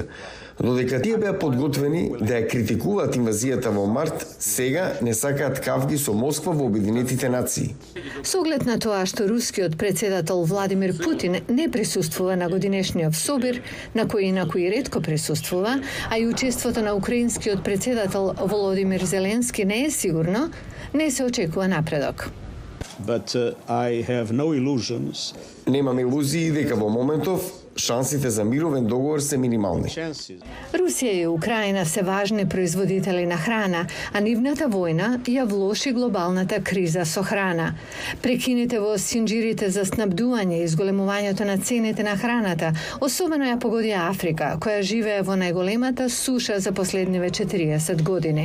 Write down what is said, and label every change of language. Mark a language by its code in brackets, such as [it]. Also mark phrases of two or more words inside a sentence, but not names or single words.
[mk] Додека тие беа подготвени да ја критикуваат инвазијата во март, сега не сакаат кавги со Москва во Обединетите нации. Со оглед на тоа што рускиот претседател Владимир Путин не присуствува на годинешниот собир, на кој ретко присуствува, а и учеството на украинскиот претседател Володимир Зеленски не е сигурно, не се очекува напредок. [en] But I have no illusions. [mk] Немам илузии дека во моментов шансите за мировен договор се минимални. Русија и Украина се важни производители на храна, а нивната војна ја влоши глобалната криза со храна. Прекините во синџирите за снабдување и изголемувањето на цените на храната особено ја погоди Африка, која живее во најголемата суша за последниве 40 години.